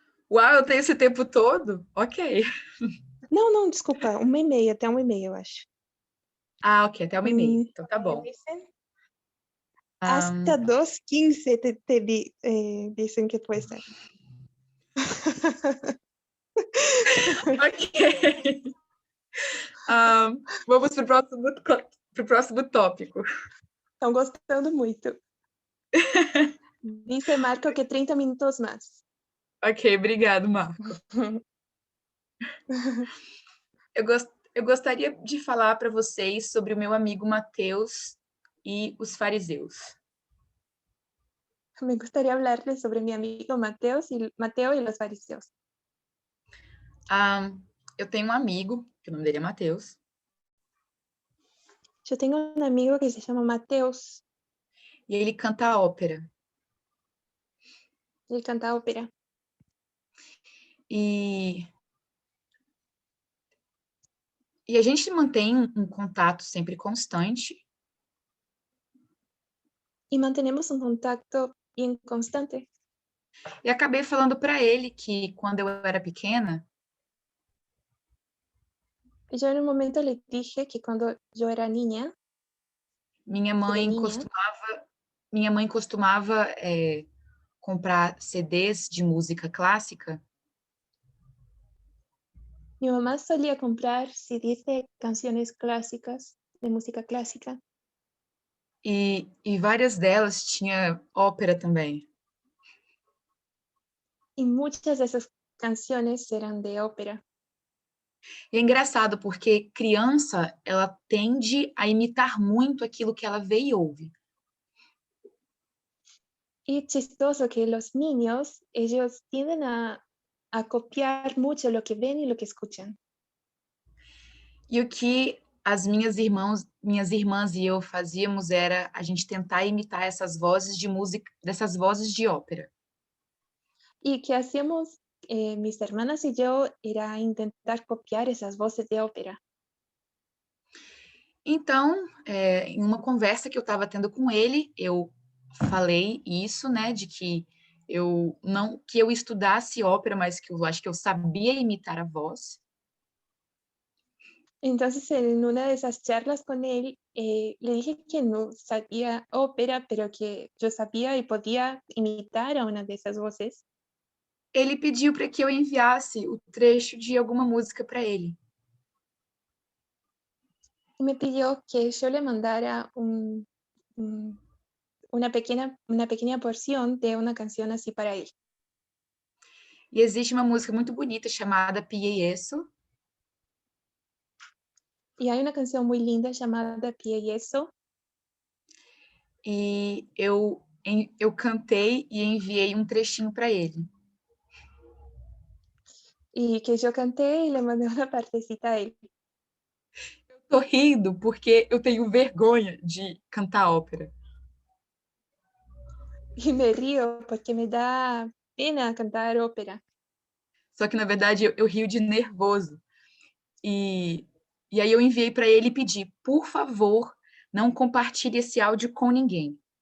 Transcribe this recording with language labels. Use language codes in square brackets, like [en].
[pt] Uau, eu tenho esse tempo todo? Ok. Não, desculpa, 1h30, até 1h30, eu acho. Ok, até 1h30. Então tá bom. [es] Hasta 2:15 dicen que puede ser. Ok. [pt] Vamos pro próximo tópico. Estão gostando muito. [es] Dice Marco que 30 minutos [pt] mais. Ok, obrigado, Marco. Eu gostaria de falar para vocês sobre o meu amigo Mateus e os fariseus. [es] Me gustaría hablarles sobre mi amigo Mateo y los fariseos. [pt] Eu tenho um amigo, que o nome dele é Mateus. [es] Yo tengo un amigo que se llama Mateus. [pt] E ele canta ópera. [es] Él canta ópera. [pt] E a gente mantém um contato sempre constante. [es] Y mantenemos un contacto bien constante. [pt] E acabei falando para ele que quando eu era pequena, [es] Yo en un momento le dije que cuando yo era niña, [pt] minha mãe costumava comprar CDs de música clássica. [es] mi mamá solía comprar CDs de canciones clásicas, de música clásica. [pt] E várias delas tinha ópera também. [es] Y muchas de esas canciones eran de ópera. [pt] E é engraçado porque criança, ela tende a imitar muito aquilo que ela vê e ouve. [es] Y chistoso que los niños, ellos tienden a copiar mucho lo que ven y lo que escuchan. [pt] E o que as minhas irmãs e eu fazíamos era a gente tentar imitar essas vozes de música, dessas vozes de ópera. [es] Y que hacíamos mis hermanas y yo era intentar copiar esas voces de ópera. [pt] Então, em uma conversa que eu estava tendo com ele, eu falei isso, né, de que eu não que eu estudasse ópera, mas que eu acho que eu sabia imitar a voz. [es] Entonces, en una de esas charlas con él, le dije que no sabía ópera, pero que yo sabía y podía imitar a una de esas voces. [pt] Ele pediu para que eu enviasse o trecho de alguma música para ele. [es] Y me pidió que yo le mandara una pequeña porción de una canción así para él. [pt] E existe uma música muito bonita chamada Pieyeso, [es] Y hay una canción muy linda llamada Pie y Eso, [pt] e eu cantei e enviei um trechinho para ele. [es] y que yo canté y le mandé una partecita a él. [pt] Tô rindo porque eu tenho vergonha de cantar ópera. [es] Y me río porque me da pena cantar ópera. [pt] Só que, na verdade, eu rio de nervoso. E aí eu enviei para ele e pedi, por favor, não compartilhe esse áudio com ninguém.